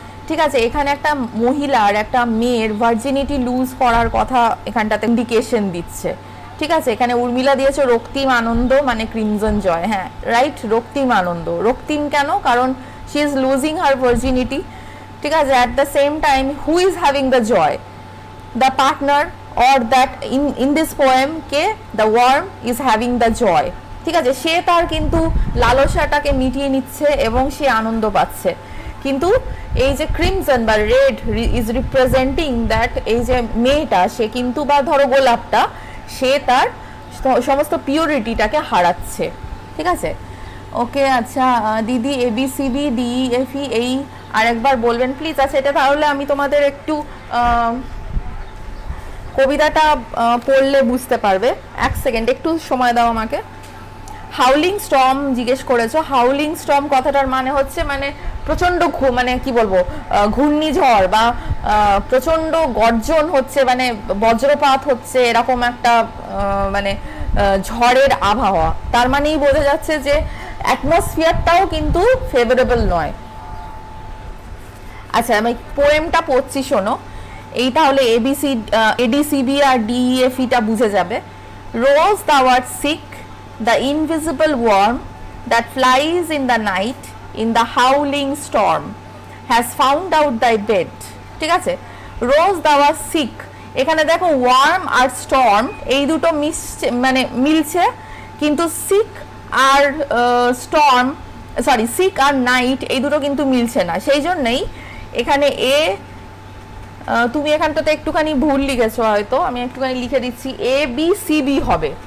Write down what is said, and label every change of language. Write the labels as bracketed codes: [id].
[bn] ঠিক আছে, এখানে একটা মহিলার, একটা মেয়ের ভার্জিনিটি লুজ করার কথা এখানটাতে ইন্ডিকেশন দিচ্ছে। ঠিক আছে, এখানে উর্মিলা দিয়েছে রক্তিম আনন্দ মানে ক্রিমজন জয়। হ্যাঁ, রাইট, রক্তিম আনন্দ। রক্তিম কেন? কারণ [en] She is losing her virginity. [bn] ঠিক আছে, [en] At the same time who is having the joy? The partner, or that in this poem ke the worm is having the joy. [bn] ঠিক আছে, সে তার কিন্তু লালসাটাকে মিটিয়ে নিচ্ছে এবং সে আনন্দ পাচ্ছে। কিন্তু এই যে ক্রিমসন বা [en] red is representing that [bn] এই যে মেয়েটা সে কিন্তু বা ধরো গোলাপটা সে তার সমস্ত পিওরিটিটাকে হারাচ্ছে। ঠিক আছে, ওকে। আচ্ছা দিদি ABCD DEFE এই আরেকবার বলবেন প্লিজ। আচ্ছা এটা তাহলে আমি তোমাদের একটু কবিতাটা পড়লে বুঝতে পারবে। এক সেকেন্ড একটু সময় দাও আমাকে। হাউলিং স্টর্ম জিজ্ঞেস করেছো। হাউলিং স্টর্ম কথাটার মানে হচ্ছে মানে প্রচন্ড মানে কি বলবো ঘূর্ণিঝড় বা প্রচন্ড গর্জন হচ্ছে, মানে বজ্রপাত হচ্ছে, এরকম একটা মানে ঝড়ের আবহাওয়া। তার মানেই বোঝা যাচ্ছে যে অ্যাটমসফিয়ারটাও কিন্তু ফেভারেবল নয়। আচ্ছা আমি পোয়েমটা পড়ছি, শোনো। এই তাহলে ADCB আর DEFE টা বুঝে যাবে। [en] Rose thou art sick, the invisible worm that flies in the night in the howling storm has found out thy bed। [bn] ঠিক আছে, [en] rose thou art sick, [bn] এখানে দেখো ওয়ার্ম আর স্টর্ম এই দুটো মানে মিলছে, কিন্তু সিক আর স্টর্ম সরি সিক আর নাইট এই দুটো কিন্তু মিলছে না। সেই জন্যই এখানে তুমি এখানটাতে একটুখানি ভুল লিখেছো হয়তো, আমি একটুখানি লিখে দিচ্ছি ABCB হবে।